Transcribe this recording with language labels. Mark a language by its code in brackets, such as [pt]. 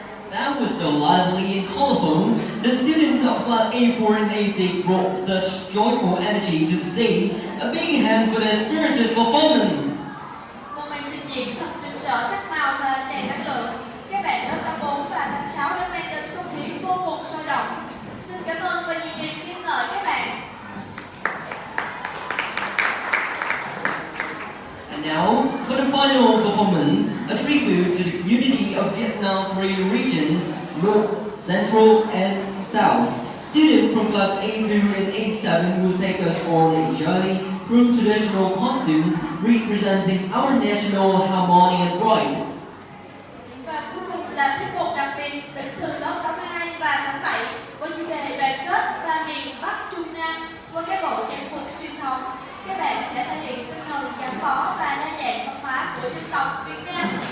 [en] That was so lively and colorful. The students of Class A4 and A6 brought such joyful energy to the stage. A big hand for their spirited performance. [vi] Một màn trình diễn thật rực rỡ sắc màu và tràn năng lượng. Các bạn lớp năm 4 và năm 6 đã mang đến không khí vô cùng sôi động. Xin cảm ơn và nhiệt liệt khen ngợi các bạn. [en] And now, for the final performance, a tribute to the unity of Vietnam's three regions, North, Central, and South. Students from Class A2 and A7 will take us on a journey through traditional costumes representing our national harmony and pride. [vi] Và cuối cùng là tiết mục đặc biệt đến từ lớp 82 và 87 với chủ đề đoàn kết ba miền Bắc Trung Nam qua các bộ trang phục truyền thống. Các bạn sẽ thể hiện tinh thần gắn bó và đa dạng văn hóa của dân tộc Việt Nam.